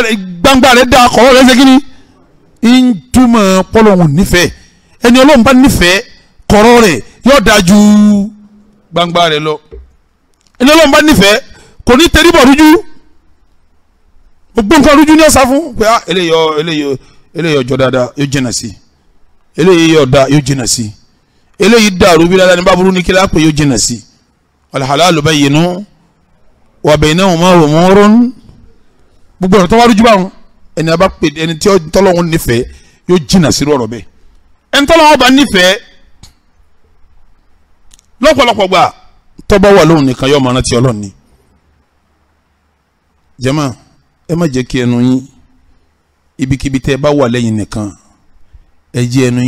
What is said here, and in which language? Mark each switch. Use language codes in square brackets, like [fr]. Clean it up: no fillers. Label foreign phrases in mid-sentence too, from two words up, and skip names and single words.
[yo] gbangba rẹ̀ dá kọ̀rọ̀ rẹ̀ ó ṣe kíní ń túmọ̀ pọ́lọ́hún nífẹ̀ẹ́ ẹni ọlọ́run bá nífẹ̀ẹ́ kọ̀rọ̀ rẹ̀ yóò dájú gbangba rẹ̀ lọ ẹni ọlọ́run bá nífẹ̀ẹ́ kò ní tẹríbọ̀ rújú gbogbo nǹkan rújú ní ọ̀sá fún pé eléyìí ọjọ́ dáadáa yóò jìnnà sí eléyìí ọ̀dà yóò jìnnà sí eléyìí dàrú bí dáadáa ní báburú ní kílá pé yóò jìnnà sí [ar] الحلال بين وبينهما أمور [yo] gbogbo ọ̀rọ̀ tó wá rújú báwọn ẹni abá pè ẹni tí tọ́lọ́hún nífẹ̀ẹ́ yóò jìnnà sí ọ̀rọ̀ bẹ́ẹ̀ ẹni tọ́lọ́hún bá nífẹ̀ẹ́ lọ́pọ̀lọpọ̀ gbà tọ́ba wà lóhùn nìkan yóò máa rántí Ọlọ́run ni jàmáà ẹ má jẹ́ kí ẹnu yín ibikíbi tẹ́ ẹ bá wà lẹ́yìn nìkan ẹ jẹ́ ẹnu yín